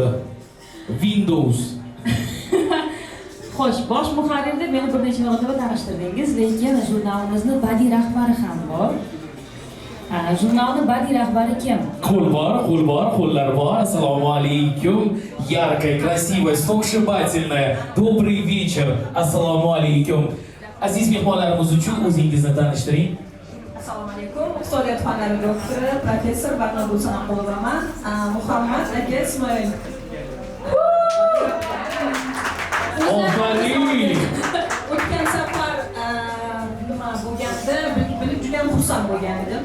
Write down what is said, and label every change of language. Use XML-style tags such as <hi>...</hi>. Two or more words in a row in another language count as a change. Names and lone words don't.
<uz>Windows. Xo'sh, bosh muharrirda meni bir necha marotaba tanishtirdingiz, lekin jurnalimizni badiiy rahbari ham bor. Jurnalning badiiy rahbari kim? Qo'l bor, qo'llar bor. Assalomu alaykum.</uz> <ru>Яркая, красивая, сногсшибательная. Добрый вечер.</ru> <uz>Assalomu alaykum. Aziz mehmonlarimiz uchun o'zingizni tanishtiring. Assalomu alaykum. Iqtisodiyot fanlari doktori, professor Barnobul Sanaqulovanman. Muhammad aka Ismoil. O'tgan safar nima bo'lganda bilib juda ham xursand bo'lgan edim.</uz>